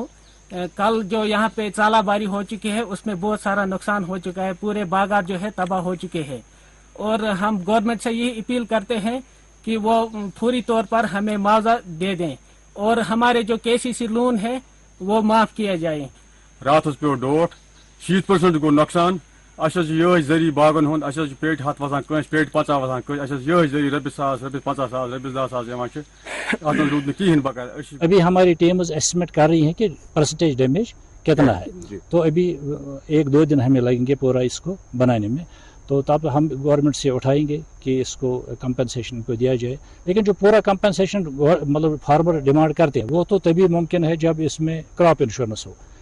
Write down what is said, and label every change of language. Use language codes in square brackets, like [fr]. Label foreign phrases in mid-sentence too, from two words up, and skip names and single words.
[hi] कल जो यहाँ पे चालाबारी हो चुकी है उसमें बहुत सारा नुकसान हो चुका है, पूरे बागात जो है तबाह हो चुके हैं। और हम गवर्नमेंट से यही अपील करते हैं कि वो फौरी तौर पर हमें मुआवजा दे दें और हमारे जो [en] KCC loan [hi] है वो माफ किया जाए। [ks] रात पे डोट 70% गो नुकसान। ये जरी बागन हुंद पेट हथ वसान कस पेट 50 वसान कस ये जरी रबिस 100 रबिस 50 रबिस 10 रूद कहें बकाया। [hi] अभी हमारी टीम्स एस्टिमेट कर रही है कि [en] percentage damage [hi] कितना है, तो अभी 1-2 दिन हमें लगेंगे पूरा इसको बनाने में। तो तब हम गवर्नमेंट से उठाएंगे कि इसको कंपनसेशन को दिया जाए। लेकिन जो पूरा कंपनसेशन मतलब फार्मर डिमांड करते हैं वो तो तभी मुमकिन है जब इसमें [en] crop insurance [hi] हो।